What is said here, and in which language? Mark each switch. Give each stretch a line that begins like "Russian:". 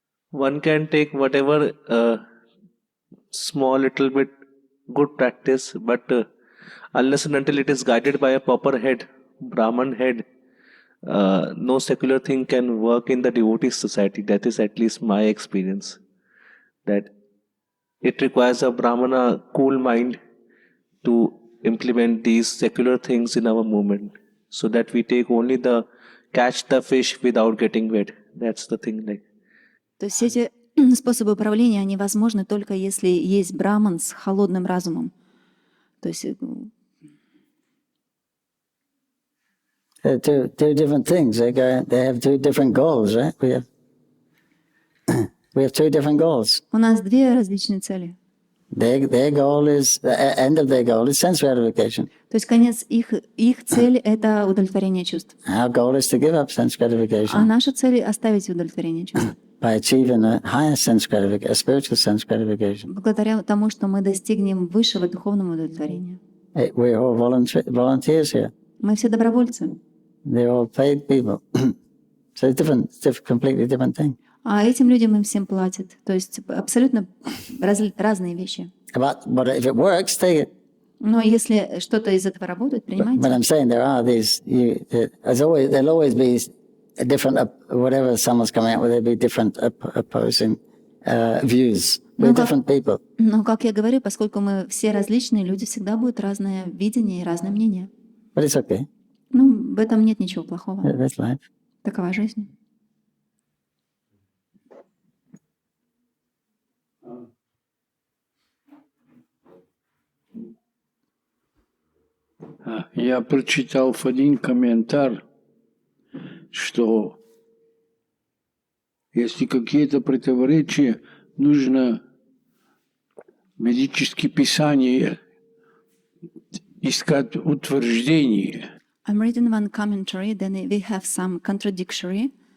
English: One can take whatever small little bit good practice, but unless and until it is guided by a proper head, Brahman head, no secular thing can work in the devotee society. That is at least my experience. That it requires a Brahmana cool mind to implement these secular things in our movement, so that we take only catch the fish without getting wet. That's the thing.
Russian: То есть эти способы управления, они возможны только если есть браман с холодным разумом. То есть
English: They're two different things. They have two different goals, right? We have two different goals.
Russian: У нас две различные цели.
English: Their goal is, the end of their goal is sense gratification.
Russian: То есть конец их цель — это удовлетворение чувств.
English: Our goal is to give up sense gratification.
Russian: А наша цель — оставить удовлетворение чувств.
English: By achieving a higher sense gratification, a spiritual sense gratification.
Russian: Благодаря тому, что мы достигнем высшего духовного удовлетворения.
English: We're all volunteers here.
Russian: Мы все добровольцы.
English: They're all paid people. So it's completely different thing.
Russian: А этим людям им всем платят. То есть абсолютно разные вещи.
English: But if it works, take it.
Russian: Но если что-то из этого работает, принимайте.
English: But I'm saying there are these. There'll always be different. Whatever someone's coming out with, there'll be different opposing views. We're different people.
Russian: Но, как я говорю, поскольку мы все различные, люди всегда будут разное видение и разное мнение.
English: But it's okay.
Russian: Ну, в этом нет ничего плохого.
English: That's life.
Russian: Такова жизнь. Я прочитал один комментарий, что если какие-то противоречия, нужно медицинские писания искать утверждение.
English: I'm reading one commentary, then we have some contradictory.